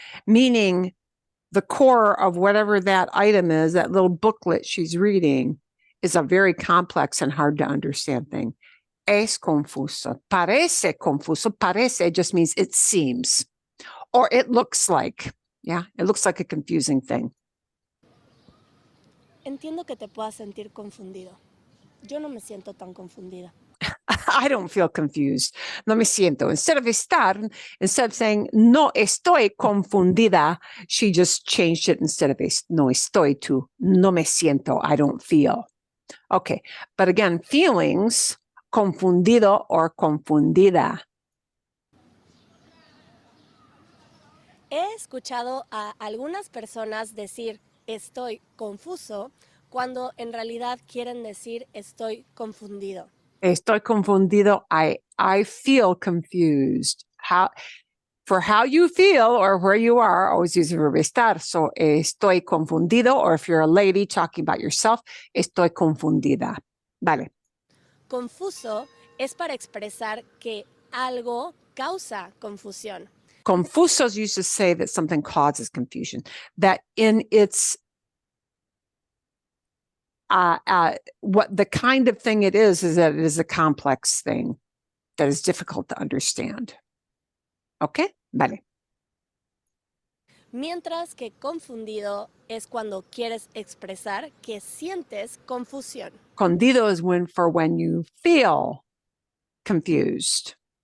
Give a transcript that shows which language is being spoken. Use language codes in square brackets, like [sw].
[en] Meaning the core of whatever that item is, that little booklet she's reading, is a very complex and hard to understand thing. [es] Es confuso. Parece confuso. Parece [en] just means it seems. Or it looks like. Yeah, it looks like a confusing thing. [es] Entiendo que te puedas sentir confundido. Yo no me siento tan confundida. [en] I don't feel confused. [es] No me siento. [en] Instead of estar, instead of saying [es] no estoy confundida, [en] she just changed it instead of no estoy to no me siento. I don't feel. Okay, but again, feelings, confundido or confundida. [es] He escuchado a algunas personas decir estoy confuso cuando en realidad quieren decir estoy confundido. Estoy confundido. [en] I feel confused. For how you feel or where you are, always use the verb estar. So, [es] estoy confundido, [en] or if you're a lady talking about yourself, [es] estoy confundida. Vale. Confuso es para expresar que algo causa confusión. [en] Confusos used to say that something causes confusion, that in its what the kind of thing it is that it is a complex thing that is difficult to understand. Okay? Vale. [es] Mientras que confundido es cuando quieres expresar que sientes confusión. [en] Confundido is when you feel confused.